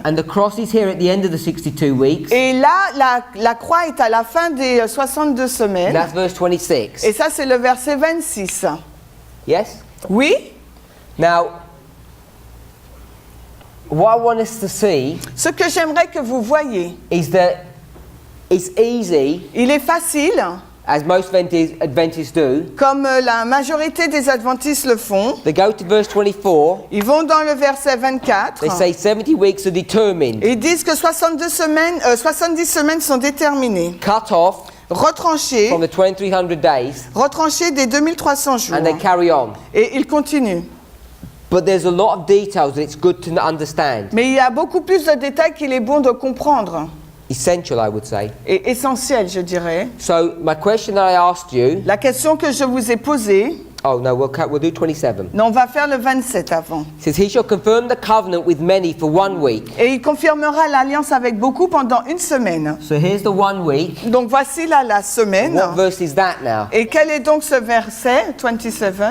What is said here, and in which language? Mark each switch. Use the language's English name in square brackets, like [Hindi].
[English] And the cross is here at the end of the 62 weeks. [French] Et là, la croix est à la fin des 62 [English] And [French] semaines. [English] that's verse 26. [French] Et ça, c'est le verset 26. [English] Yes? [French] Oui? [English] Now, what I want us to see [French] Ce que j'aimerais que vous voyez, [English] is that it's easy, [French] il est facile, [English] as most Adventists do. [French] comme la majorité des adventistes le font. [English] They go to verse 24. [French] Ils vont dans le verset 24. [English] They say 70 weeks are determined, [French] Et ils disent que 70 semaines sont déterminées. [English] cut off [French] Retranchées, [English] from the 2300 days, [French] retranchées des 2300 jours. [English] and they carry on. [French] Et ils continuent. [English] But there's a lot of details that it's good to understand. [French] Mais il y a beaucoup plus de détails qu'il est bon de comprendre. [English] Essential, I would say. [French] Et essentiel, je dirais. [English] So my question that I asked you. [French] La question que je vous ai posée, [English] Oh no, we'll do 27. [French] non, on va faire le 27 avant. [English] It says, he shall confirm the covenant with many for 1 week. [French] Et il confirmera l'alliance avec beaucoup pendant une semaine. [English] So here's the 1 week. [French] Donc voici là la semaine. [English] What verse is that now? [French] Et quel est donc ce verset, 27?